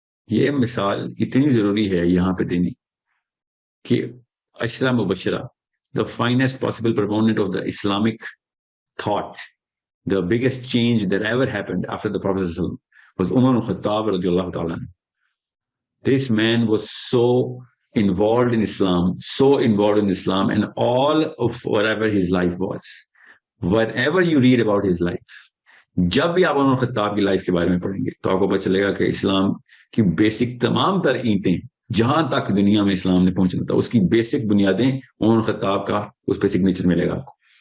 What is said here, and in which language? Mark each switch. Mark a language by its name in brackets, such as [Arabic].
[Urdu] یہ مثال اتنی ضروری ہے یہاں پہ دینی کہ [English] عشرہ مبشرہ، the finest possible proponent of the Islamic thought, the biggest change that ever happened after the Prophet was Umar al-Khattab radiallahu ta'ala. This man was so involved in Islam and all of whatever his life was. Whatever you read about his life, [Urdu] جب بھی آپ عمر خطاب کی life کے بارے میں پڑھیں گے تو آپ کو پتہ چلے گا کہ اسلام کی بیسک تمام تر اینٹیں، جہاں تک دنیا میں اسلام نے پہنچنا تھا، اس کی بیسک بنیادیں عمر خطاب کا اس پہ سگنیچر ملے گا آپ کو۔